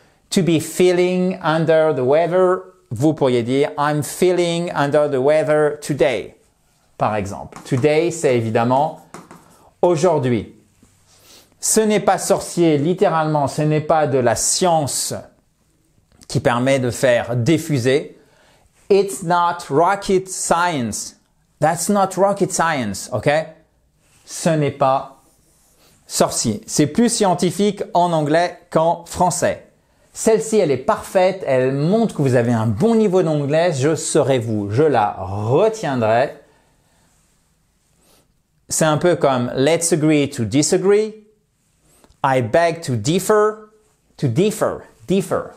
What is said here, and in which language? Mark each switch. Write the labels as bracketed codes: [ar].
[en] To be feeling under the weather, [fr] vous pourriez dire [en] I'm feeling under the weather today, [fr] par exemple. Today, c'est évidemment aujourd'hui. Ce n'est pas sorcier, littéralement, ce n'est pas de la science qui permet de faire diffuser. [en] It's not rocket science. That's not rocket science, ok? [fr] Ce n'est pas sorcier. C'est plus scientifique en anglais qu'en français. Celle-ci, elle est parfaite. Elle montre que vous avez un bon niveau d'anglais. Je serai vous. Je la retiendrai. C'est un peu comme [en] let's agree to disagree. I beg to differ. To differ. Differ.